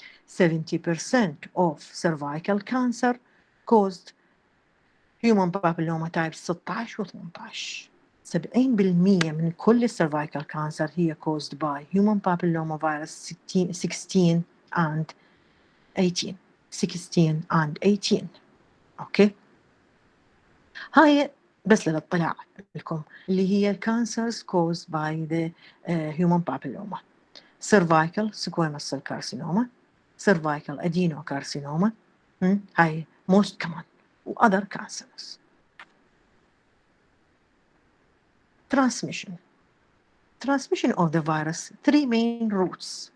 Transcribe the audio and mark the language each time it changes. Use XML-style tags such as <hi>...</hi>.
<en>70% of cervical cancer caused human papilloma type 16 و 18. 70%</en> <ar>من كل السيرفايكال كانسر هي</ar> <en>caused by human papilloma virus 16 and 18. 16 and 18. Okay.</en> <ar>هاي بس للاطلاع لكم اللي هي الكانسرز</ar> <en>caused by the human papilloma. cervical squamous cell carcinoma, cervical adenocarcinoma,</en> <ar>هاي</ar> <en>most common و other cancers. Transmission of the virus, 3 main routes.</en>